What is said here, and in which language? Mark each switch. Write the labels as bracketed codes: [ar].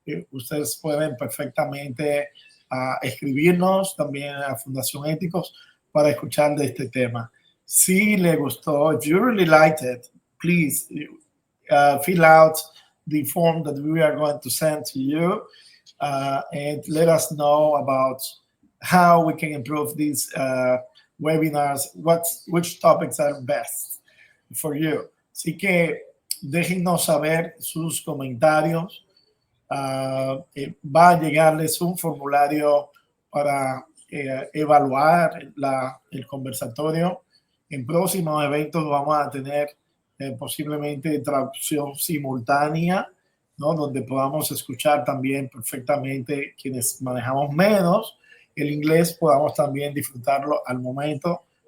[es] Ustedes pueden perfectamente escribirnos también a Fundación Éticos para escuchar de este tema. Si le gustó, [en] if you really liked it, please fill out the form that we are going to send to you and let us know about how we can improve these webinars, which topics are best for you. [es] Así que déjennos saber sus comentarios. Va a llegarles un formulario para evaluar el conversatorio. En próximos eventos vamos a tener posiblemente traducción simultánea, ¿no?, donde podamos escuchar también perfectamente quienes manejamos menos el inglés, podamos también disfrutarlo al momento.